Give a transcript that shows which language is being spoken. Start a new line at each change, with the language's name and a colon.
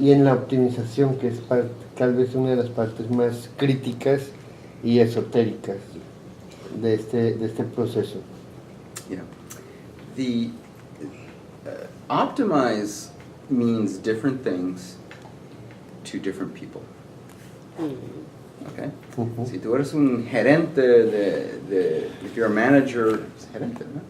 Spanish: Y en la optimización, que es tal vez una de las partes más críticas y esotéricas de este proceso.
English: Yeah. The optimize means different things to different people. Okay?
Spanish: Si tú eres un gerente
English: if you're a manager,
Spanish: es gerente, ¿no?